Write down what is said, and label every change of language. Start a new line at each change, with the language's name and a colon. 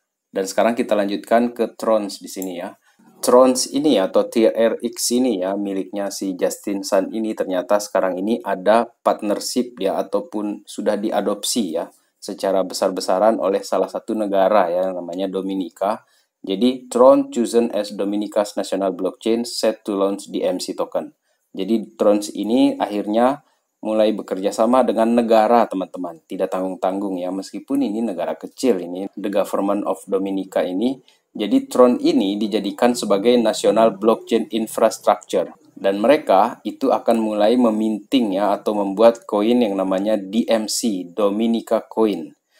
Indonesian: Dan sekarang kita lanjutkan ke Trons di sini ya. Trons ini atau TRX ini ya miliknya si Justin Sun ini ternyata sekarang ini ada partnership ya ataupun sudah diadopsi ya secara besar-besaran oleh salah satu negara ya namanya Dominica. Jadi
English: Tron chosen as Dominica's national blockchain set to launch DMC token.
Indonesian: Jadi Trons ini akhirnya mulai bekerja sama dengan negara teman-teman, tidak tanggung-tanggung ya meskipun ini negara kecil ini
English: the government of Dominica
Indonesian: ini. Jadi Tron ini dijadikan sebagai national blockchain infrastructure dan mereka itu akan mulai meminting ya atau membuat koin yang namanya DMC, Dominica Coin.